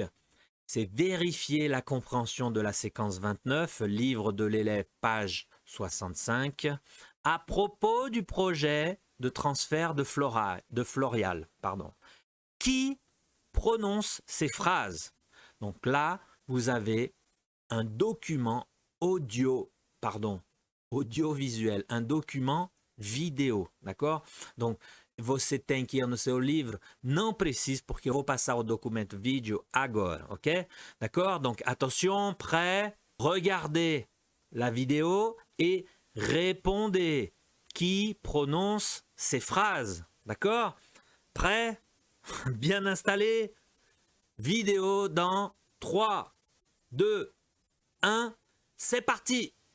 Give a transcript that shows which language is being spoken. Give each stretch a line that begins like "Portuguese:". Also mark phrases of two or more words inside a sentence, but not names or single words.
French: C'est vérifier la compréhension de la séquence 29, livre de l'élève, page 65, à propos du projet de transfert de Florial. Qui prononce ces phrases? Donc là, vous avez un document audiovisuel, un document vidéo, d'accord? Donc,
Portuguese: você tem que ir no seu livro, não precise, porque eu vou passar o documento vídeo agora, ok?
French: D'accord? Donc, attention, prêt, regardez la vidéo et répondez. Qui prononce ces phrases? D'accord? Prêt? Bien installé? Vidéo dans 3, 2, 1, c'est parti!